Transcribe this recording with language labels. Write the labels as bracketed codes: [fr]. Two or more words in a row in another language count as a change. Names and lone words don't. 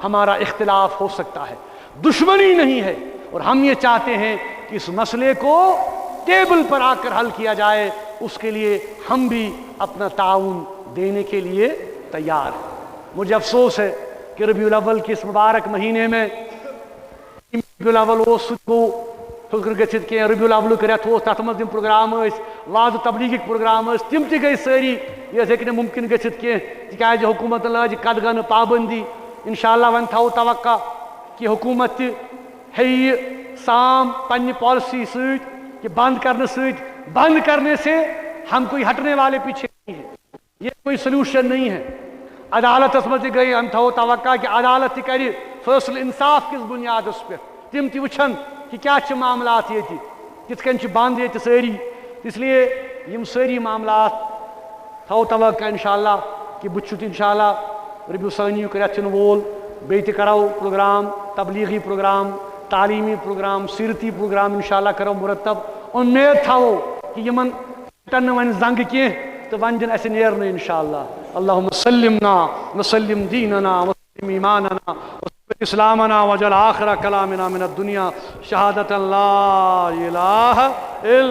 [ur] ہاں، ہمارا اختلاف ہو سکتا ہے، دشمنی نہیں ہے، اور ہم یہ چاہتے ہیں کہ اس مسئلے کو ٹیبل پر آ کر حل کیا جائے، اس کے لیے ہم بھی اپنا تعاون دینے کے لیے تیار ہیں۔ مجھے افسوس ہے کہ ربیع الاول کے اس مبارک مہینے میں [ks] ربیع الاول کو فکر گژھت کی ربیع الاول رٮ۪تھ اوس تَتھ منٛز تِم پروگرام ٲسۍ واضح تبلیغٕکۍ پروگرام ٲسۍ تِم تہِ گٔے سٲری یہِ ہیٚکہِ نہٕ مُمکِن گٔژھِتھ کینٛہہ تِکیٛازِ حکوٗمتن لٲج قدغن پابندی۔ [ar] اِنشاء اللہ [ks] وۄنۍ تھاوو توقع کہ حکوٗمت تہِ ہیٚیہِ یہِ سام پننہِ پالسی سۭتۍ کہ [ur] بند کرنے [ks] سۭتۍ [ur] بند کرنے سے ہم کوئی ہٹنے والے پیچھے نہیں ہیں، یہ کوئی سلوشن نہیں ہے۔ [ks] عدالتس مز تہِ گئی ہم تھاوو توقع کہ عدالت تہِ کرِ فٲصلہٕ انصاف کس بنیادس پہ، تم تہِ وٕچھن کہ کیا چھِ معاملات ییٚتہِ کِتھ کٔنۍ چھِ بند ییٚتہِ سٲری، اس لیے یم سٲری معاملات تھاوو توقع انشاءاللہ کہ بہٕ چھُس انشاءاللہ ربیع ثانی رٮ۪تھ یِنہٕ وول بیٚیہِ تہِ کرو پروگرام، تبلیغی پروگرام، تعلیمی پروگرام، سیرتی پروگرام انشاءاللہ کرو مرتب۔ امید تھاوو کہ یمن ٹن نہٕ وۄنۍ زنگہٕ کینٛہہ تہٕ وۄنۍ دِن اسہِ نیرنہٕ انشاءاللہ۔ [ar] اللہم سلمنا وسلم دیننا وسلم ایماننا وسلم اسلامنا وجل آخر کلامنا من الدنیا شہادت لا الہ الا